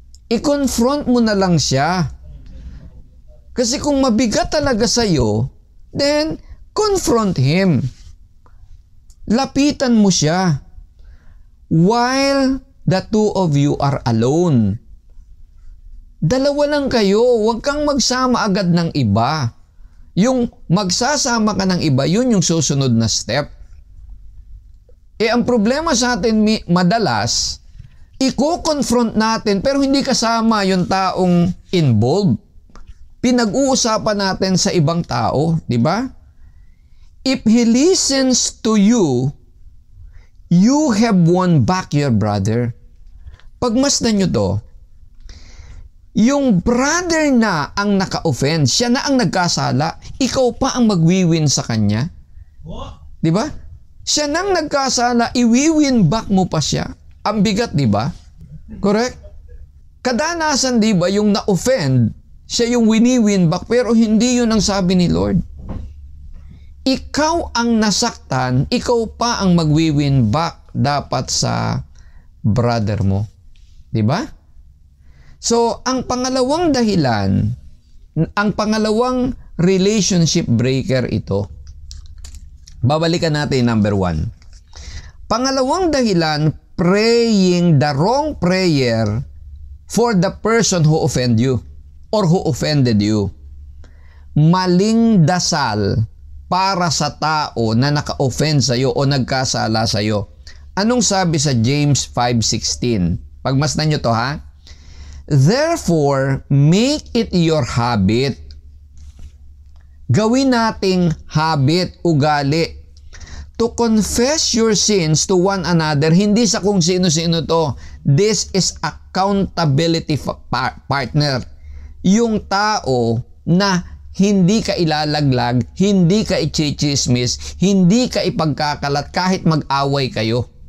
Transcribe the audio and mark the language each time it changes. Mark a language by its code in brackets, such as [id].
[tl] I-confront mo na lang siya. Kasi kung mabigat talaga sa iyo, [en] then confront him. [tl] Lapitan mo siya. [en] While the two of you are alone. [tl] Dalawa lang kayo, huwag kang magsama agad ng iba. Yung magsasama ka ng iba, yun yung susunod na step. Ang problema sa atin madalas, i-confront natin pero hindi kasama yung taong involved. Pinag-uusapan natin sa ibang tao, di ba? [en] If he listens to you, you have won back your brother. [tl] Pagmasdan nyo to, yung brother na ang naka-offend, siya na ang nagkasala, ikaw pa ang magwiwin sa kanya. Di ba? Siya nang nagkasala, iwiwin back mo pa siya. Ang bigat, di ba? Correct? Kadalasan, di ba, yung na-offend, siya yung wini-win back, pero hindi yun ang sabi ni Lord. Ikaw ang nasaktan, ikaw pa ang magwi-win back dapat sa brother mo. Diba? So, ang pangalawang dahilan, ang pangalawang relationship breaker ito. Babalikan natin number 1. Pangalawang dahilan, [en] praying the wrong prayer for the person who offended you. Or who offended you. [tl] Maling dasal para sa tao na naka-offend sa iyo o nagkasala sa iyo. Anong sabi sa James 5:16? Pagmasdan nyo to ha. [en] Therefore, make it your habit. [tl] Gawin nating habit, ugali, [en] to confess your sins to one another. [tl] Hindi sa kung sino-sino to. [en] This is accountability partner. [tl] Yung tao na hindi ka ilalaglag, hindi ka i-chismis, hindi ka ipagkakalat kahit mag-away kayo.